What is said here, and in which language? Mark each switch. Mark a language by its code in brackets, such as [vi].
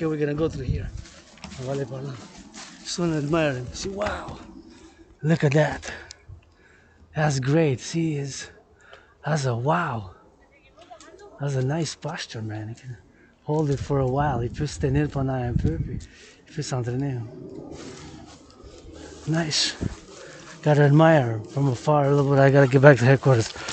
[en] We're gonna go through here. [fr] On va aller par là. [en] Just want to admire him. See, wow. Look at that. That's great. See, that's a wow. That's a nice posture, man. You can hold it for a while. [fr] Il peut se tenir pendant un peu, puis il peut s'entraîner. [en] Nice. Gotta admire him from afar a little bit. I gotta get back to headquarters.